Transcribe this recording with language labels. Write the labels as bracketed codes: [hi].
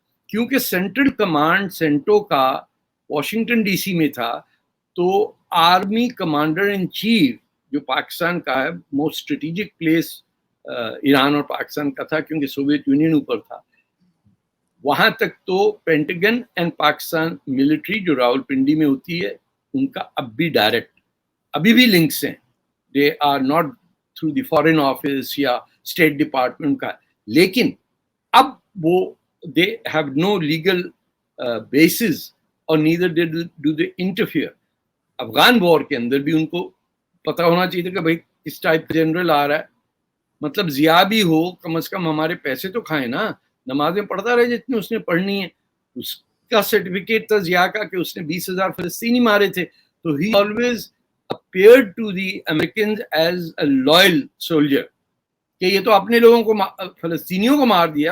[ur] کیونکہ central command سینٹو کا Washington D C میں تھا, تو آرمی کمانڈر ان چیف جو پاکستان کا ہے, [en] most strategic place [ur] ایران اور پاکستان کا تھا کیونکہ سوویت یونین اوپر تھا. وہاں تک تو پینٹاگن اینڈ پاکستان ملٹری جو راول پنڈی میں ہوتی ہے, ان کا اب بھی ڈائریکٹ ابھی بھی لنکس ہیں. [en] they are not through the foreign office یا state department کا, [ur] لیکن اب وہ [en] They have no legal bases اور neither do they interfere. [ur] Afghan وار کے اندر بھی ان کو پتا ہونا چاہیے کہ بھائی کس ٹائپ جنرل آ رہا ہے, مطلب ضیاء بھی ہو, کم از کم ہمارے پیسے تو کھائیں نا, نمازیں پڑھتا رہے جتنی اس نے پڑھنی ہے. اس کا سرٹیفکیٹ تھا ضیاء کا کہ اس نے 20,000 فلسطینی مارے تھے, تو [en] he always appeared to the Americans as a loyal soldier, [ur] کہ یہ تو اپنے لوگوں کو فلسطینیوں کو مار دیا.